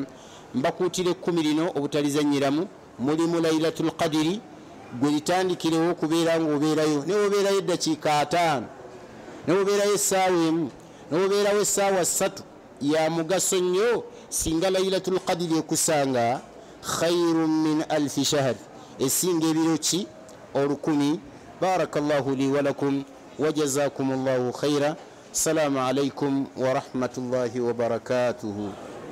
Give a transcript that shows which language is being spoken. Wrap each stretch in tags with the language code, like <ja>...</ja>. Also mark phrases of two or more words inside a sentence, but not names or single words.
<lg>Mbakuutire 10 lino obutalizanyiramu mulimu Lailatul Qadri gwe litandikirewo okubeera ng'obeerayo ne obeerayo eddakiika 5 ne obeerayo essaawa emu ne obeerawo essaawa 3 ya mugaso nnyo singa Lailatul Qadri ekusanga</lg> <ar>خير من ألف شهر</ar> <lg>esinga ebiro ki 1000.</lg> <ar>بارك الله لي ولكم وجزاكم الله خيرا. السلام عليكم ورحمة الله وبركاته.</ar>